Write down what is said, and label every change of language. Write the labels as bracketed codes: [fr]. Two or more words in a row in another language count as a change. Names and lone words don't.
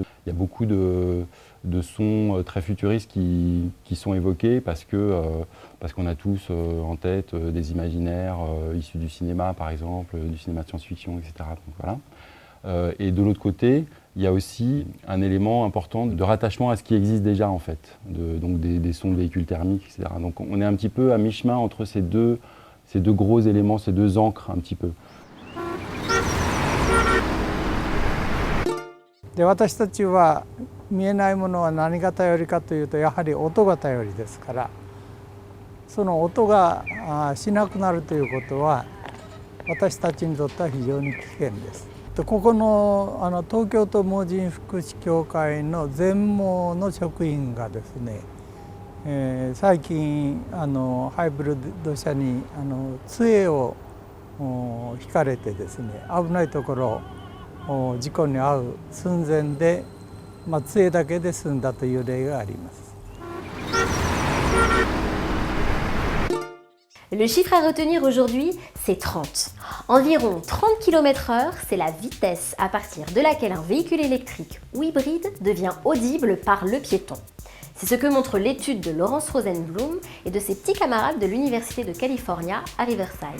[fr] Il y a beaucoup de sons très futuristes qui sont évoqués parce qu'on a tous en tête des imaginaires issus du cinéma par exemple, du cinéma de science-fiction, etc. Donc, voilà. Et de l'autre côté, il y a aussi un élément important de rattachement à ce qui existe déjà en fait, donc des sons de véhicules thermiques, etc. Donc on est un petit peu à mi-chemin entre ces deux gros éléments, ces deux encres un petit peu. [ja] で私たちは見えないものは何が頼りかというとやはり音が頼りですからその音がしなくなるということは私たちにとっては非常に危険です。ここの東京都盲人福祉協会の全盲の職員がですね、最近ハイブリッド車に杖を引かれてですね危ないところ事故に遭う寸前で、杖だけで済んだという例があります。 [fr] Le chiffre à retenir aujourd'hui, c'est 30. Environ 30 km/h, c'est la vitesse à partir de laquelle un véhicule électrique ou hybride devient audible par le piéton. C'est ce que montre l'étude de Laurence Rosenblum et de ses petits camarades de l'Université de California à Riverside.